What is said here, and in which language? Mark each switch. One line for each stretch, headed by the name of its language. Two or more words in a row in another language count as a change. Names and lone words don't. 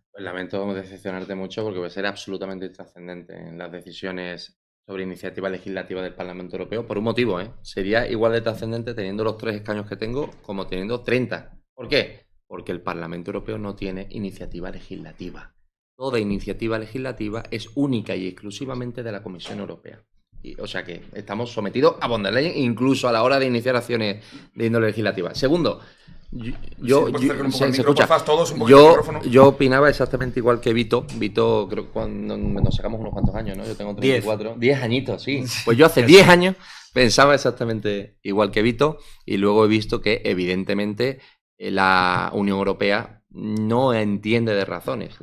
Spanish: Pues lamento decepcionarte mucho porque va a ser absolutamente intrascendente en las decisiones sobre iniciativa legislativa del Parlamento Europeo, por un motivo, ¿eh? Sería igual de trascendente teniendo los 3 escaños que tengo como teniendo 30. ¿Por qué? Porque el Parlamento Europeo no tiene iniciativa legislativa. Toda iniciativa legislativa es única y exclusivamente de la Comisión Europea. O sea que estamos sometidos a von der Leyen incluso a la hora de iniciar acciones de índole legislativa. Segundo, yo opinaba exactamente igual que Vito. Vito, creo que cuando nos sacamos unos cuantos años, ¿no? Yo tengo 34. 10 añitos, sí. Pues yo hace 10 años pensaba exactamente igual que Vito y luego he visto que evidentemente la Unión Europea no entiende de razones.